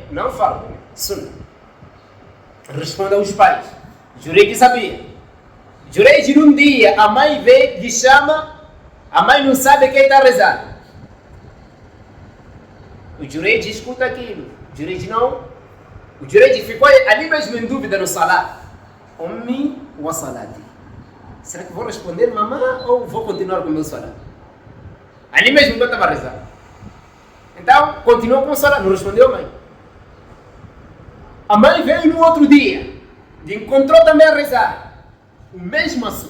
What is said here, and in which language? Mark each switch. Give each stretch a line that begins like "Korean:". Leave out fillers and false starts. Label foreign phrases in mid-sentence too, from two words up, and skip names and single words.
Portuguese: Não fala Sunnah. Responda aos pais. Jureid sabia. Jureid num dia, a mãe vê, lhe chama, a mãe não sabe quem está a rezar. O Jureid escuta aquilo. O Jureid não. O Jureid ficou ali mesmo em dúvida no Salat.
Arabic: أمي وصلاتي.
Portuguese: Será que vou responder mamã ou vou continuar com o meu Salat? Ali mesmo enquanto estava a rezar. Então, continuou com o Salat, não respondeu a mãe. A mãe veio no outro dia, e encontrou também a rezar o mesmo assunto.